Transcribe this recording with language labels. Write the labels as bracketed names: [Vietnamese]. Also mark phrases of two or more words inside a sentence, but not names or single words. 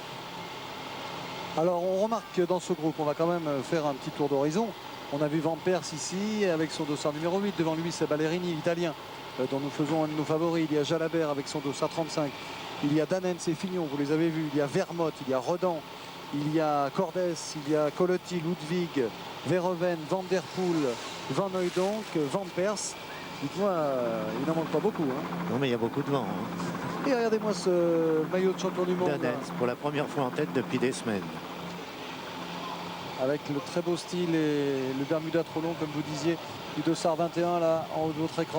[French] Alors on remarque que dans ce groupe, on va quand même faire un petit tour d'horizon. On a vu Van Persie ici avec son dossard numéro 8. Devant lui, c'est Ballerini, l'italien, dont nous faisons un de nos favoris. Il y a Jalabert avec son dossard 35. Il y a Danens et Fignon, vous les avez vus. Il y a Vermotte, il y a Rodan, il y a Cordes, il y a Colotti, Ludwig, Verhoeven, Van der Poel, Van Hooydonk, Van Persie. Dites-moi, il n'en manque pas beaucoup. Hein. Non, mais il y a beaucoup de vent. Hein. Et regardez-moi ce maillot de champion du monde. Danens, pour la première fois en tête depuis des semaines. Avec le très beau style et le bermuda trop long, comme vous disiez, du dossard 21 là, en haut de votre écran.